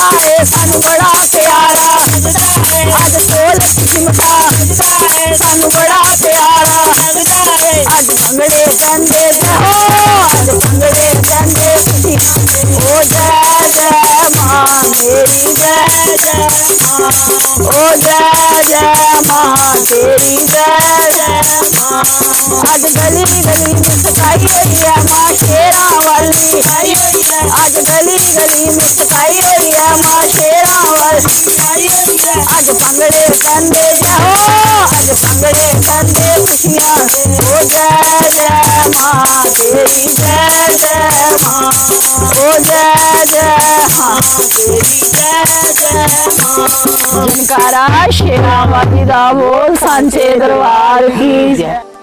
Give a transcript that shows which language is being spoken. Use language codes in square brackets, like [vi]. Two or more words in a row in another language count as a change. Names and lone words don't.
[pa] ਹੈ ਸਾਨੂੰ ਬੜਾ ਪਿਆਰਾ ਅੱਜ ਢੋਲਕ ਚਿਮਟਾ ਸਾਨੂੰ ਬੜਾ ਪਿਆਰਾ ਅੱਜ ਭੰਗੜੇ ਪੈਂਦੇ ਹੋ ਅੱਜ ਭੰਗੜੇ ਪੈਂਦੇ ਓ ਜੈ ਜੈ ਮਾਂ ਮੇਰੀ ਜੈ ਜੈ ਮਾਂ ਓ ਜੈ ਜੈ ਮਾਂ ਤੇਰੀ ਜੈ ਜੈ ਮਾਂ ਅੱਜ ਗਲੀ ਗਲੀ ਮੁਸਕਾਈ ਹੁਈ ਹੈ ਮਾਂ ਸ਼ੇਰਾ ਵਾਲੀ ਅੱਜ ਗਲੀ ਗਲੀ ਮੁਸਕਾਈ ਹੁਈ ਹੈ ਮਾਂ ਸ਼ੇਰਾ ਵਾਲੀ ਅੱਜ ਭੰਗੜੇ ਪੈਂਦੇ ਹੋ ਅੱਜ ਭੰਗੜੇ ਪੈਂਦੇ ਖੁਸ਼ੀਆਂ ਓ ਜੈ ਜੈ ਮਾਂ ਤੇਰੀ ਜੈ ਜੈ ਮਾਂ ਓ ਜੈ ਜੈ ਮਾਂ ਤੇਰੀ ਜੈ ਜੈ ਮਾਂ ਜਿਨਕਾ ਰਾਜ ਸ਼ੇਰਾ ਵਾਲੀ ਦਾ [hi] बोल सांचे दरबार की जय।